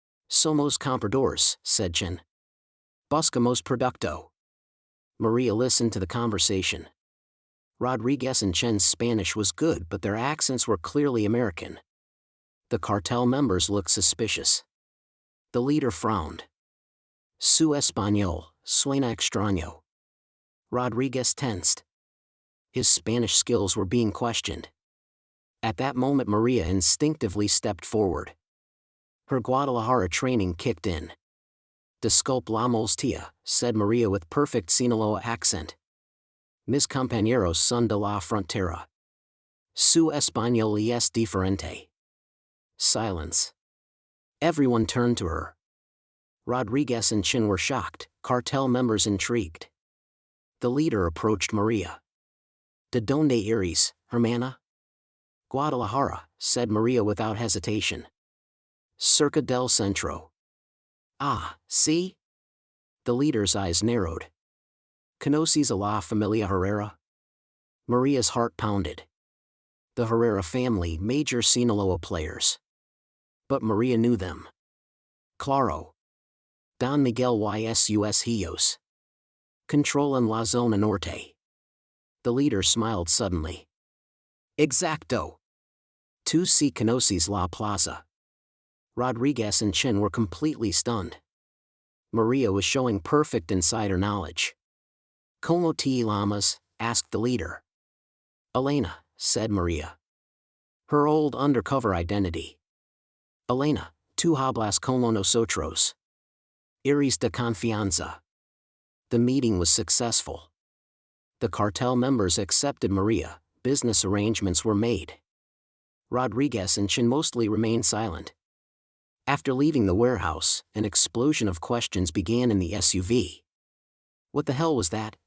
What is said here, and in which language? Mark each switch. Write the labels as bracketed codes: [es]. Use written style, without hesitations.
[es] Somos compradores, [en] said Chen. [es] Buscamos producto. [en] Maria listened to the conversation. Rodriguez and Chen's Spanish was good, but their accents were clearly American. The cartel members looked suspicious. The leader frowned. [es] Su español suena extraño. [en] Rodriguez tensed. His Spanish skills were being questioned. At that moment Maria instinctively stepped forward. Her Guadalajara training kicked in. [es] Disculpe la molestia, [en] said Maria with perfect Sinaloa accent. [es] Mis compañeros son de la frontera. Su español es diferente. [en] Silence. Everyone turned to her. Rodriguez and Chen were shocked, cartel members intrigued. The leader approached Maria. [es] ¿De dónde eres, hermana? [en] Guadalajara, said Maria without hesitation. [es] Cerca del centro. [en] Ah, see? The leader's eyes narrowed. [es] ¿Conoces a la familia Herrera? [en] Maria's heart pounded. The Herrera family, major Sinaloa players. But Maria knew them. [es] Claro. Don Miguel y sus hijos. Controlan la zona norte. [en] The leader smiled suddenly. [es] Exacto. Tú sí conoces la plaza. [en] Rodriguez and Chen were completely stunned. Maria was showing perfect insider knowledge. [es] ¿Cómo te llamas? [en] Asked the leader. Elena, said Maria. Her old undercover identity. [es] Elena, tú hablas como nosotros. Eres de confianza. [en] The meeting was successful. The cartel members accepted Maria, business arrangements were made. Rodriguez and Chen mostly remained silent. After leaving the warehouse, an explosion of questions began in the SUV. What the hell was that?